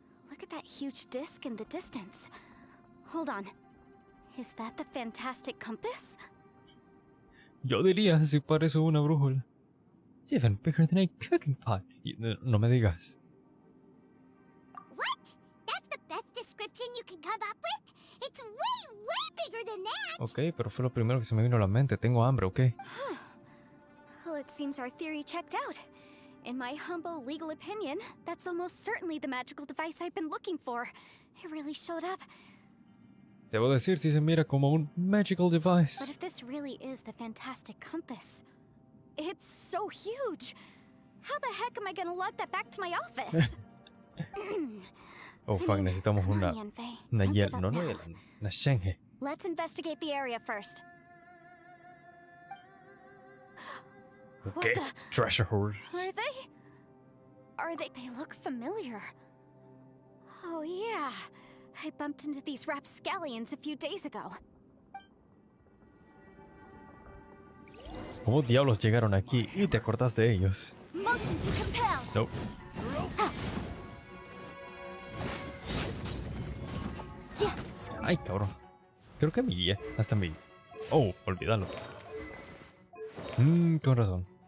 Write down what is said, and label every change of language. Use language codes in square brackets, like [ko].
[en] Look at that huge disc in the distance. Hold on. Is that the fantastic compass? [es] Yo diría si parece una brújula. [en] It's even bigger than a cooking pot. [es] No me digas. [en] What? That's the best description you can come up with? It's way bigger than that! [es] Ok, pero fue lo primero que se me vino a la mente. Tengo hambre, ok. [en] Well, it seems our theory checked out. In my humble legal opinion, that's almost certainly the magical device I've been looking for. It really showed up. [es] Debo decir si se mira como un [en] magical device. But if this really is the fantastic compass, it's so huge. How the heck am I gonna lug that back to my office? [es] Oh, fuck, necesitamos una Yelan, no Yelan, una Shenge. [en] Let's investigate the area first. Okay, treasure hoarders. Are they? They look familiar. Oh yeah, I bumped into these rapscallions a few days ago. [es] ¿Cómo diablos llegaron aquí y te acordás de ellos? [en] Motion to compel. Nope. [es] Ay, cabrón. Creo que hasta mi... Oh, olvídalo. Con razón.